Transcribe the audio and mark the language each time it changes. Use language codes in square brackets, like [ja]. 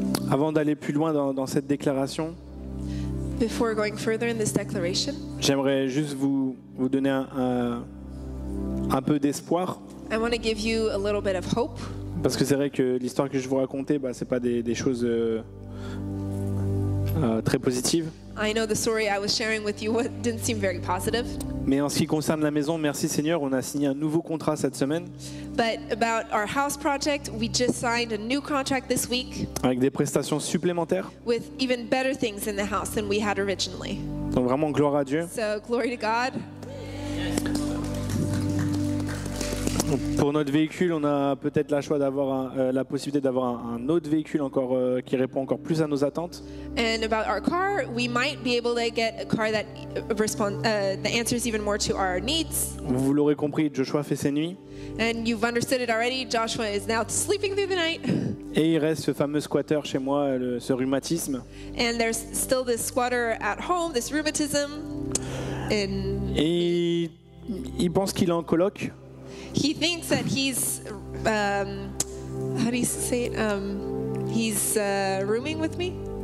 [fr] Avant d'aller plus loin dans cette déclaration, [en] Before going further in this declaration, [fr] j'aimerais juste vous donner un peu d'espoir. [en] I want to give you a little bit of hope. [fr] Parce que c'est vrai que l'histoire que je vous racontais, ce n'est pas des choses très positives. [en] I know the story I was sharing with you didn't seem very positive. [fr] Mais en ce qui concerne la maison, merci Seigneur, on a signé un nouveau contrat cette semaine [en] But about our house project, we just signed a new contract this week [fr] avec des prestations supplémentaires. [en] with even better things in the house than we had originally. [fr] Donc vraiment gloire à Dieu. [en] So glory to God. [fr] Pour notre véhicule, on a peut-être la possibilité d'avoir un autre véhicule encore qui répond encore plus à nos attentes. [en] And about our car, we might be able to get a car that that answers even more to our needs. [fr] Vous l'aurez compris, Joshua fait ses nuits. [en] And you've understood it already. Joshua is now sleeping through the night. [fr] Et il reste ce fameux squatter chez moi, ce rhumatisme. [en] And there's still this squatter at home, this rheumatism. And [fr] Et il pense qu'il est en coloc. [en] he thinks that he's, how do you say it? He's rooming with me.